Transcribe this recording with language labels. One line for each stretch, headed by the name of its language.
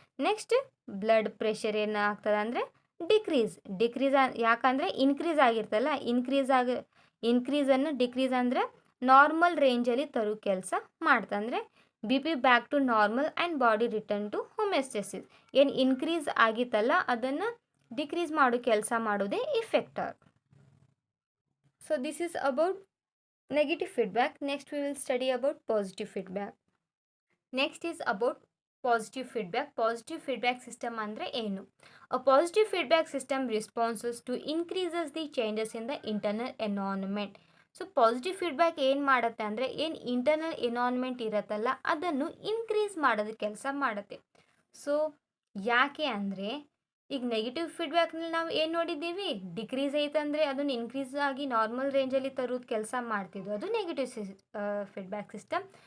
Kannada: Next blood pressure ಏನಾಗ್ತದೆ ಅಂದರೆ decrease ಯಾಕಂದರೆ ಇನ್ಕ್ರೀಸ್ ಆಗಿರ್ತಲ್ಲ, ಇನ್ಕ್ರೀಸನ್ನು ಡಿಕ್ರೀಸ್ ಅಂದರೆ ನಾರ್ಮಲ್ ರೇಂಜಲ್ಲಿ ತರೋ ಕೆಲಸ ಮಾಡ್ತಂದರೆ
English: B P back to normal and body return to homeostasis.
Kannada: ಏನು ಇನ್ಕ್ರೀಸ್ ಆಗಿತ್ತಲ್ಲ ಅದನ್ನು ಡಿಕ್ರೀಸ್ ಮಾಡೋ ಕೆಲಸ ಮಾಡೋದೇ ಇಫೆಕ್ಟರ್.
English: So this is about negative feedback. Next we will study about positive feedback. Next is about positive feedback. Positive feedback system
Kannada: andre enu?
English: A positive feedback system responses to increases the changes in the internal environment.
Kannada: So positive feedback ಏನು ಮಾಡುತ್ತೆ ಅಂದರೆ ಏನು internal environment ಇರುತ್ತಲ್ಲ ಅದನ್ನು increase ಮಾಡೋದು ಕೆಲಸ ಮಾಡುತ್ತೆ. So ಯಾಕೆ ಅಂದರೆ ಈಗ ನೆಗೆಟಿವ್ ಫೀಡ್ಬ್ಯಾಕ್ನಲ್ಲಿ ನಾವು ಏನು ನೋಡಿದ್ದೀವಿ, ಡಿಕ್ರೀಸ್ ಐತಂದರೆ ಅದನ್ನು ಇನ್ಕ್ರೀಸ್ ಆಗಿ ನಾರ್ಮಲ್ ರೇಂಜಲ್ಲಿ ತರೋದು ಕೆಲಸ ಮಾಡ್ತಿದ್ವು, ಅದು ನೆಗೆಟಿವ್ ಫೀಡ್ಬ್ಯಾಕ್ ಸಿಸ್ಟಮ್.